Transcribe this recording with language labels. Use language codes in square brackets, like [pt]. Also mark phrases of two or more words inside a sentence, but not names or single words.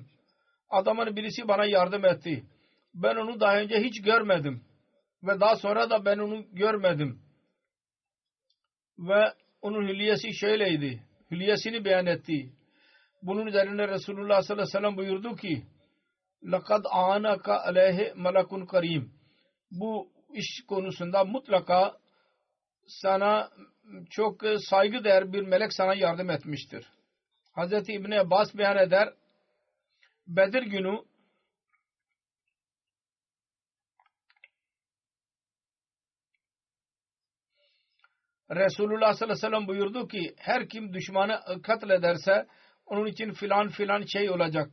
[tr] Adamın birisi bana yardım etti. Ben onu daha önce hiç görmedim. Ve daha sonra da ben onu görmedim. Ve onun hülyesi şöyleydi. Hülyesini beyan etti. Bunun üzerine Resulullah [ar] صلى الله عليه وسلم [tr] buyurdu ki [ar] لقد آنك عليه ملك كريم. [tr] Bu iş konusunda mutlaka sana çok saygıdeğer bir melek sana yardım etmiştir. Hazreti İbni Abbas beyan eder. Bedir günü Resulullah [ar] صلى الله عليه وسلم [tr] buyurdu ki her kim düşmanı katlederse onun için filan filan şey olacak.